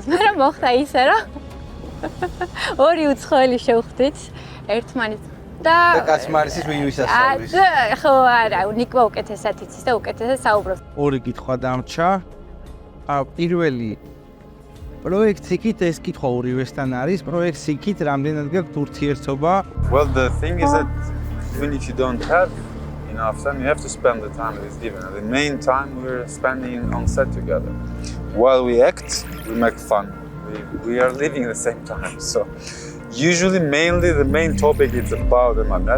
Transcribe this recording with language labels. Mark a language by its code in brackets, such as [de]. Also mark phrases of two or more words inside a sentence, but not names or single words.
[ka] მაგრამ მოხდა ისე, რომ ორი უცხოელი შევხვდით ერთმანეთს და კაცმარისის ვინ ვისასწავლის. ხო არა, ნიკვა უკეთესად იცის და უკეთესად საუბრობს. ორი კითხვა დამრჩა. პირველი პროექტს იქით ეს კითხვა ორივესთან არის. პროექტს იქით რამდენად გაქვთ ურთიერთობა? [en] Well, the thing is that even if you don't have enough time, you have to spend the time that is given. And the main time we're spending on set together. While we act, we make fun. We are living at the same time. So usually, mainly the main topic is about EMANET.